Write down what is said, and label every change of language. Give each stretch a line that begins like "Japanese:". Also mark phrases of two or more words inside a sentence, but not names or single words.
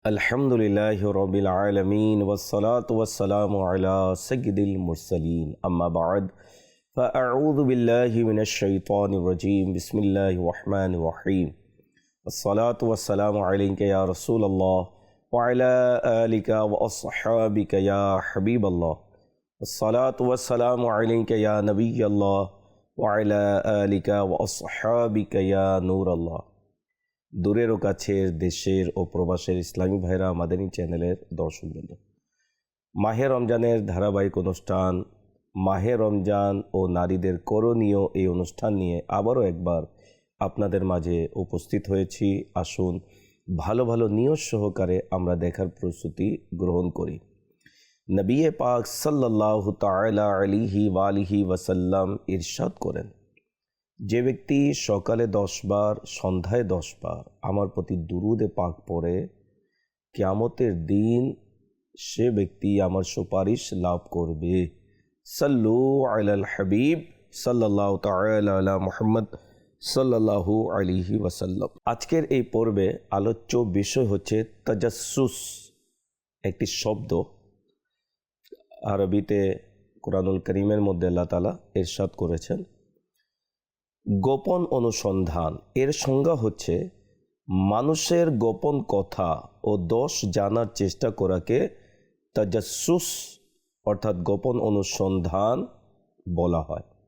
Arabic: الحمد لله رب العالمين والصلاة والسلام على سيد المرسلين أما بعد فأعوذ بالله من الشيطان الرجيم بسم الله الرحمن الرحيم والصلاة والسلام عليك يا رسول الله وعلى آلك وأصحابك يا حبيب الله والصلاة والسلام عليك يا نبي الله وعلى آلك وأصحابك يا نور الله.
Bangla: দূরের ও কাছের দেশের ও প্রবাসের ইসলামী ভাইরা মাদানী চ্যানেলের দর্শকবৃন্দ, মাহে রমজানের ধারাবাহিক অনুষ্ঠান মাহে রমজান ও নারীদের করণীয় এই অনুষ্ঠান নিয়ে আবারও একবার আপনাদের মাঝে উপস্থিত হয়েছি। আসুন ভালো ভালো নিয়ত সহকারে আমরা দেখার প্রস্তুতি গ্রহণ করি। নবী পাক
Arabic: صلى الله تعالى عليه وعلى آله وسلم
Bangla: ইরশাদ করেন, যে ব্যক্তি সকালে 10 বার সন্ধ্যায় 10 বার আমার প্রতি দুরুদে পাক পড়ে, কিয়ামতের দিন সে ব্যক্তি আমার সুপারিশ লাভ করবে।
Arabic: صلوا على الحبيب صلى الله تعالى على محمد صلى الله عليه وسلم.
Bangla: আজকের এই পর্বে আলোচ্য বিষয় হচ্ছে তাজাসসুস, একটি শব্দ। আরবিতে কুরআনুল কারীমের মধ্যে আল্লাহ তাআলা ইরশাদ করেছেন গোপন অনুসন্ধান। এর সংজ্ঞা হচ্ছে মানুষের গোপন কথা ও দোষ জানার চেষ্টা করাকে তাজাসসুস অর্থাৎ গোপন অনুসন্ধান বলা হয়।